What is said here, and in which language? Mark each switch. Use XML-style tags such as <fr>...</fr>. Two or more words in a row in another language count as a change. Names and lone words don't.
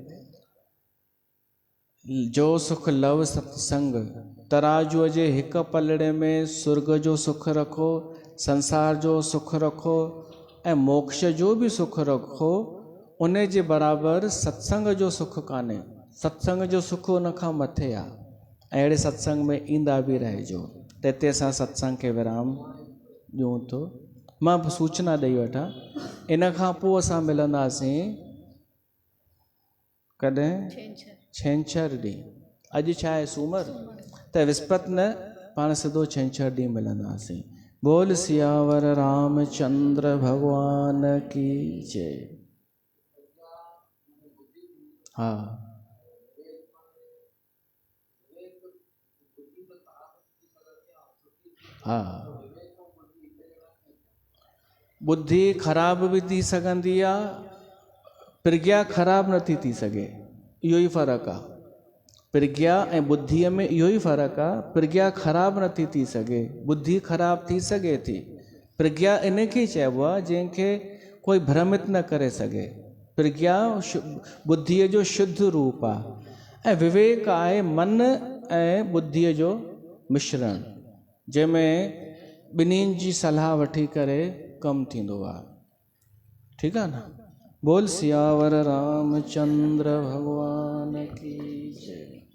<sd>जो सुख लव सत्संग तराजूअ जे हिकु पलड़े में सुर्ग जो सुख रखो संसार जो सुख रखो ऐं मोक्ष जो बि सुख रखो उन जे बराबरि सत्संग जो सुख कान्हे सत्संग जो सुख उन खां मथे आहे ऐं अहिड़े सत्संग में ईंदा बि रहिजो त हिते असां सत्संग खे विराम ॾियूं थो मां सूचना ॾेई वठां इन खां पोइ असां मिलंदासीं कॾहिं छंछरु ॾींहुं अॼु छा आहे सूमरु त विस्पति न पाण सिधो छंछरु ॾींहुं मिलंदासीं</sd> <hi>बोल सियावर रामचंद्र भगवान की जय</hi> <sd>हा हा बुद्धि ख़राब भी थी सघंदी आहे प्रज्ञा ख़राब नथी थी सघे इहो ई फ़र्क़ु आहे प्रज्ञा ऐं बुद्धीअ में इहो ई फ़र्क़ु आहे प्रज्ञा ख़राब नथी थी सघे बुद्धि ख़राब थी सघे थी प्रज्ञा इन खे चइबो आहे जंहिंखे कोई भ्रमित न करे सघे प्रज्ञा बुद्धीअ जो शुद्ध रूप आहे ऐं विवेक आहे मन ऐं बुद्धीअ जो मिश्रण जंहिंमें ॿिन्हिनि जी सलाह वठी करे कमु थींदो आहे ठीकु आहे न</sd> <hi>बोल सियावर रामचंद्र भगवान की जय</hi>